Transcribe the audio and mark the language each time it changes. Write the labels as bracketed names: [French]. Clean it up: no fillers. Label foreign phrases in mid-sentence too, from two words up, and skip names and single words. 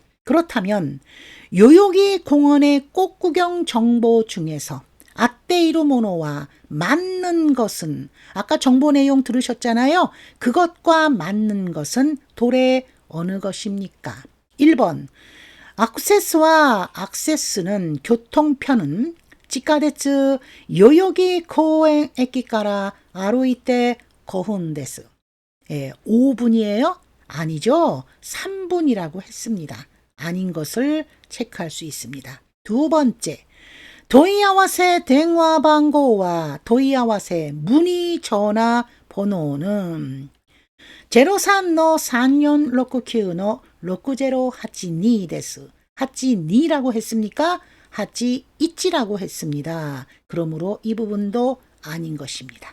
[Korean] 그렇다면 요요기 공원의 꽃구경 정보 중에서 [Japanese] 合っている ものは [Korean] 맞는 것은 아까 정보 내용 들으셨잖아요. 그것과 맞는 것은 도래 어느 것입니까? 1번 악세스와 악세스는 교통편은 [Japanese] 地下鉄 代々木公園 駅から 歩いて 5分です. [Korean] 예, 5분이에요? 아니죠. 3분이라고 했습니다. 아닌 것을 체크할 수 있습니다. 두 번째, [Japanese] 問い合わせ 電話番号は 問い合わせ [Korean] 문의 전화 번호는 03-3469-6082 です. 82라고 했습니까? 81라고 했습니다. 그러므로 이 부분도 아닌 것입니다.